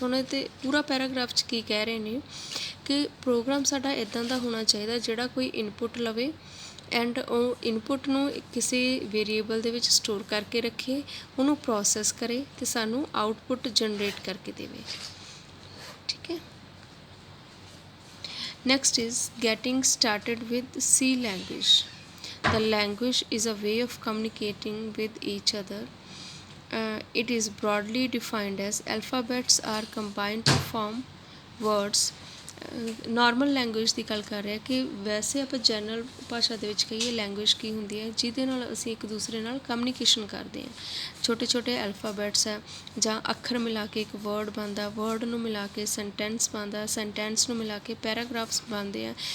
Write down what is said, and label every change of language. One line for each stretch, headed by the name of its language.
Punjabi: ਹੁਣ ਇਹ ਪੂਰਾ ਪੈਰਾਗ੍ਰਾਫ 'ਚ ਕੀ ਕਹਿ ਰਹੇ ਨੇ ਕਿ ਪ੍ਰੋਗਰਾਮ ਸਾਡਾ ਇੱਦਾਂ ਦਾ ਹੋਣਾ ਚਾਹੀਦਾ ਜਿਹੜਾ ਕੋਈ ਇਨਪੁਟ ਲਵੇ ਐਂਡ ਉਹ ਇਨਪੁਟ ਨੂੰ ਕਿਸੇ ਵੇਰੀਏਬਲ ਦੇ ਵਿੱਚ ਸਟੋਰ ਕਰਕੇ ਰੱਖੇ, ਉਹਨੂੰ ਪ੍ਰੋਸੈਸ ਕਰੇ ਅਤੇ ਸਾਨੂੰ ਆਊਟਪੁੱਟ ਜਨਰੇਟ ਕਰਕੇ ਦੇਵੇ। ਠੀਕ ਹੈ।
English: Next is getting started with C language. The language is a way of communicating with each other. It is broadly defined as alphabets are combined to form words.
Punjabi: Normal language ਦੀ ਗੱਲ ਕਰ ਰਹੇ ਹਾਂ ਕਿ ਵੈਸੇ ਆਪਾਂ ਜਨਰਲ ਭਾਸ਼ਾ ਦੇ ਵਿੱਚ ਕਹੀਏ ਲੈਂਗੁਏਜ ਕੀ ਹੁੰਦੀ ਹੈ, ਜਿਹਦੇ ਨਾਲ ਅਸੀਂ ਇੱਕ ਦੂਸਰੇ ਨਾਲ ਕਮਿਊਨੀਕੇਸ਼ਨ ਕਰਦੇ ਹਾਂ। ਛੋਟੇ ਛੋਟੇ ਐਲਫਾਬੈਟਸ ਹੈ ਜਾਂ ਅੱਖਰ ਮਿਲਾ ਕੇ ਇੱਕ ਵਰਡ ਬਣਦਾ, ਵਰਡ ਨੂੰ ਮਿਲਾ ਕੇ ਸੈਂਟੈਂਸ ਬਣਦਾ, ਸੈਂਟੈਂਸ ਨੂੰ ਮਿਲਾ ਕੇ ਪੈਰਾਗ੍ਰਾਫਸ ਬਣਦੇ ਆ।